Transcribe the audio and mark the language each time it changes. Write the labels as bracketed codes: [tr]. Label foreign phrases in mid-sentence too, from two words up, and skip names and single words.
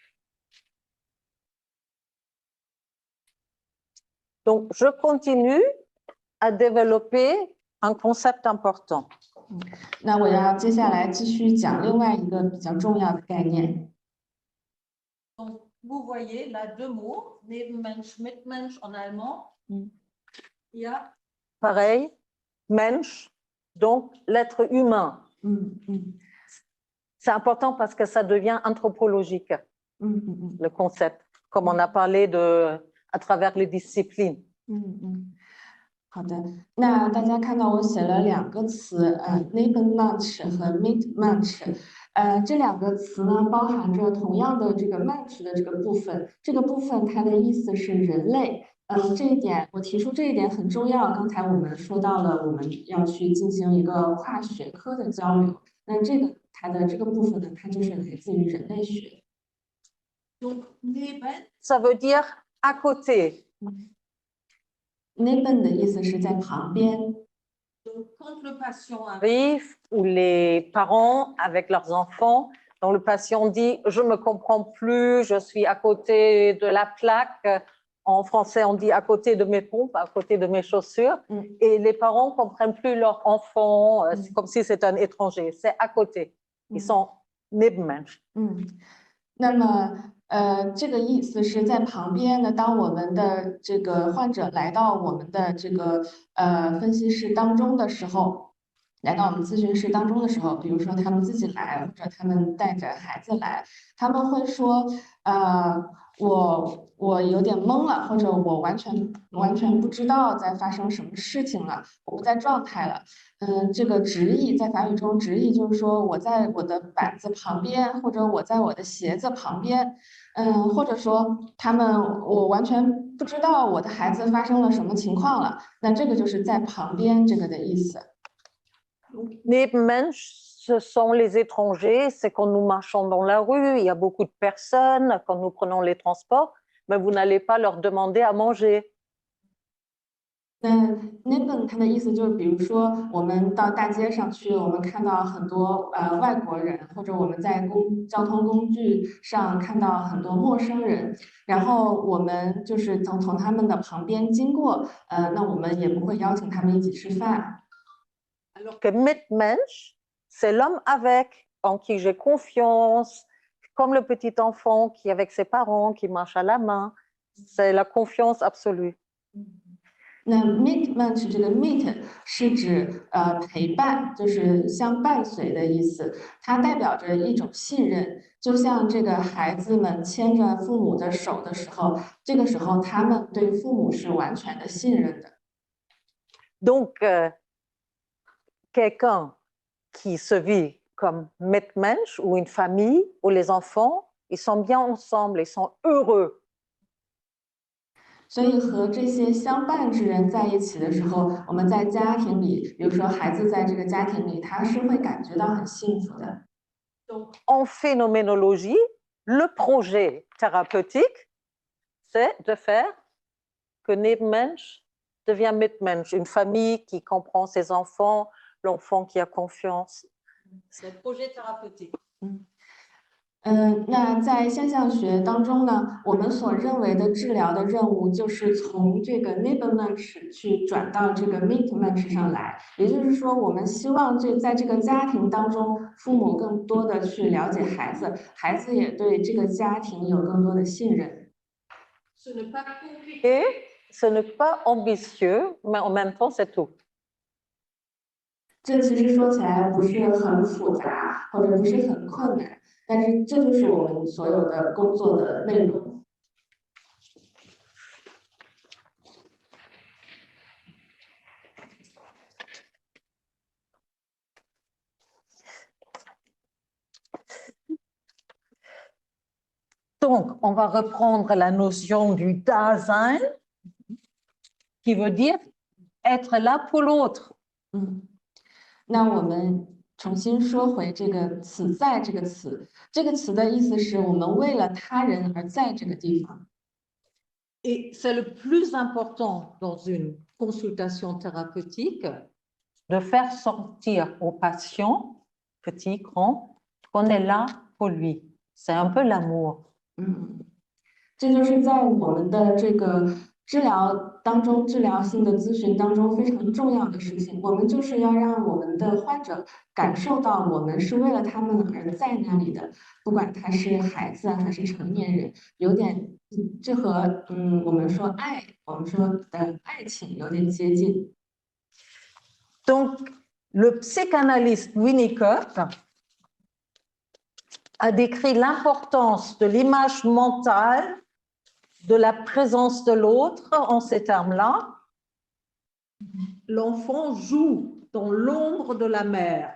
[fr] Donc, je continue à développer un concept important. [zh] 那我要接下来继续讲另外一个比较重要的概念。 [fr] Donc, vous voyez là deux mots, [de] Nebenmensch, Mitmensch [fr] en allemand. Il y a pareil, Mensch, donc l'être humain. C'est important parce que ça devient anthropologique, le concept, comme on a parlé à travers les disciplines. [zh] 好的，那大家看到我写了两个词，Nebenmensch 和 Mitmensch，这两个词呢包含着同样的这个 Mensch 的这个部分，这个部分它的意思是人类。这一点我提出这一点很重要。刚才我们说到了我们要去进行一个跨学科的交流，那它的这个部分呢，它就是来自于人类学。 [fr] Donc, Neben, ça veut dire à côté. [zh] Neben 的意思是在旁边。 [fr] Donc, quand le patient arrive, ou les parents avec leurs enfants, donc le patient dit « je ne me comprends plus, je suis à côté de la plaque ». En français, on dit « à côté de mes pompes, à côté de mes chaussures ». Et les parents ne comprennent plus leur enfant, c'est comme si c'était un étranger, c'est à côté. Ils sont Nebenmensch. [zh] 那么这个意思是在旁边呢。当我们的这个患者来到我们的这个分析室当中的时候，来到我们咨询室当中的时候，比如说他们自己来，或者他们带着孩子来，他们会说，我有点懵了，或者我完全不知道在发生什么事情了，我不在状态了。这个直译在法语中，直译就是说我在我的板子旁边，或者我在我的鞋子旁边，或者说我完全不知道我的孩子发生了什么情况了。那这个就是在旁边这个的意思。 [fr] Nebenmensch, ce sont les étrangers, c'est quand nous marchons dans la rue, il y a beaucoup de personnes, quand nous prenons les transports, mais vous n'allez pas leur demander à manger. [zh] 那 Neben 它的意思就是，比如说我们到大街上去，我们看到很多外国人，或者我们在交通工具上看到很多陌生人，然后我们就是从他们的旁边经过，那我们也不会邀请他们一起吃饭。 [fr] Alors que Mitmensch, c'est l'homme avec, en qui j'ai confiance, comme le petit enfant qui est avec ses parents, qui marche à la main. C'est la confiance absolue. [zh] 那 Mitmensch 这个 Mit 是指陪伴，就是相伴随的意思，它代表着一种信任，就像这个孩子们牵着父母的手的时候，这个时候他们对父母是完全的信任的。 [fr] Donc, quelqu'un qui se vit comme Mitmensch ou une famille où les enfants, ils sont bien ensemble, ils sont heureux. [zh] 所以和这些相伴之人在一起的时候，我们在家庭里，比如说孩子在这个家庭里，他是会感觉到很幸福的。 [fr] Donc, en phénoménologie, le projet thérapeutique, c'est de faire que Nebenmensch devient Mitmensch, une famille qui comprend ses enfants, l'enfant qui a confiance. C'est le projet thérapeutique. [zh] 那在现象学当中呢，我们所认为的治疗的任务就是从这个 Nebenmensch 去转到这个 Mitmensch 上来，也就是说，我们希望在这个家庭当中，父母更多的去了解孩子，孩子也对这个家庭有更多的信任。 [fr] Ce n'est pas compliqué, ce n'est pas ambitieux, mais en même temps, c'est tout. [zh] 这其实说起来不是很复杂，或者不是很困难，但是这就是我们所有的工作的内容。 [fr] Donc, on va reprendre la notion du Dasein, qui veut dire être là pour l'autre. [zh] 那我们重新说回这个“此在”这个词，这个词的意思是我们为了他人而在这个地方。 [fr] Et c'est le plus important dans une consultation thérapeutique de faire sentir au patient, petit, grand, qu'on est là pour lui. C'est un peu l'amour. [zh] 这就是在我们的这个治疗当中，治疗性的咨询当中非常重要的事情，我们就是要让我们的患者感受到我们是为了他们而在那里的，不管他是孩子还是成年人，有点这和我们说爱，我们说的爱情有点接近。 [fr] Donc, le psychanalyste Winnicott a décrit l'importance de l'image mentale de la présence de l'autre en ces termes-là. L'enfant joue dans l'ombre de la mère.